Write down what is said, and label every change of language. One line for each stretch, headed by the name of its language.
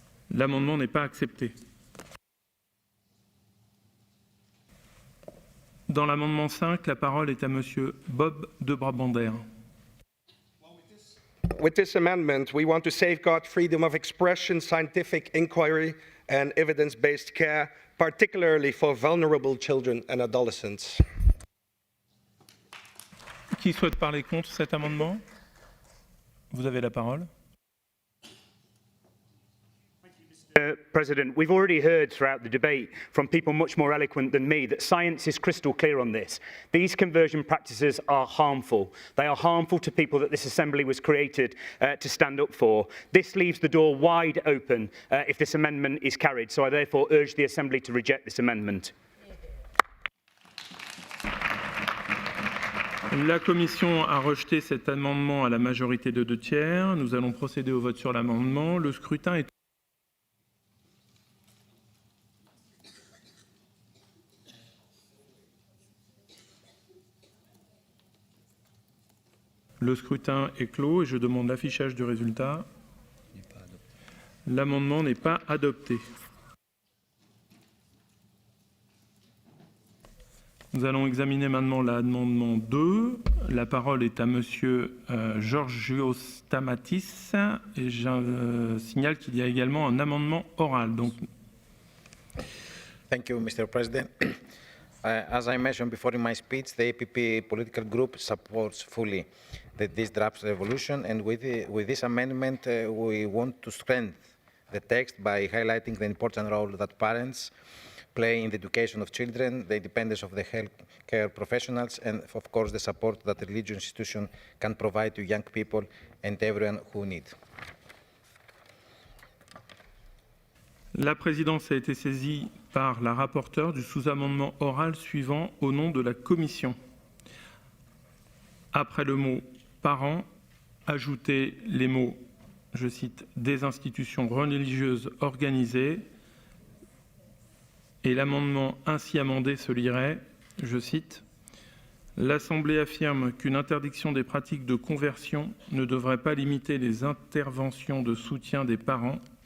French: L'amendement n'est pas accepté. Dans l'amendement 5, la parole est à Monsieur Bob de Brabander.
English: With this amendment, we want to safeguard freedom of expression, scientific inquiry, and evidence-based care, particularly for vulnerable children and adolescents.
French: Qui souhaite parler contre cet amendement? Vous avez la parole.
English: Mr. President, we've already heard throughout the debate from people much more eloquent than me that science is crystal clear on this. These conversion practices are harmful. They are harmful to people that this Assembly was created to stand up for. This leaves the door wide open if this amendment is carried, so I therefore urge the Assembly to reject this amendment.
French: La Commission a rejeté cet amendement à la majorité de 2 tiers. Nous allons procéder au vote sur l'amendement. Le scrutin est Le scrutin est clos et je demande l'affichage du résultat. L'amendement n'est pas adopté. Nous allons examiner maintenant l'amendement 2. La parole est à Monsieur Georgios Stamatis et je signale qu'il y a également un amendement oral. Donc...
English: Thank you, Mr. President. As I mentioned before in my speech, the APP political group supports fully this draft resolution, and with this amendment, we want to strengthen the text by highlighting the important role that parents play in the education of children, the independence of the healthcare professionals, and of course the support that the religious institution can provide to young people and everyone who need.
French: La présidence a été saisie par la rapporteure du sous-amendement oral suivant au nom de la Commission. Après le mot « parents », ajoutez les mots, je cite, « des institutions religieuses organisées » et l'amendement ainsi amendé se lirait, je cite, « L'Assemblée affirme qu'une interdiction des pratiques de conversion ne devrait pas limiter les interventions de soutien des parents,